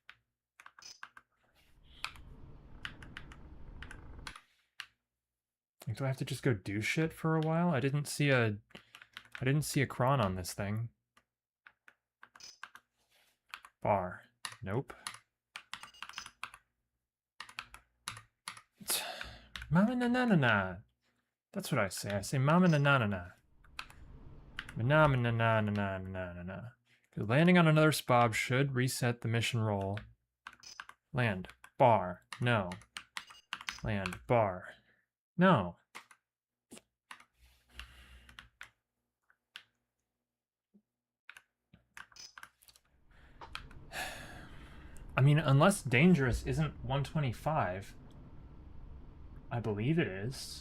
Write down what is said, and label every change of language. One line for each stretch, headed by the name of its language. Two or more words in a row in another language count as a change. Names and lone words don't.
English: Like, do I have to just go do shit for a while? I didn't see a cron on this thing. Bar. Nope. Mama na na na na. That's what I say. I say mama na na na na. Na na na na na na na na. Because landing on another SPOB should reset the mission roll. Land. Bar. No. Land. Bar. No. I mean, unless dangerous isn't 125, I believe it is.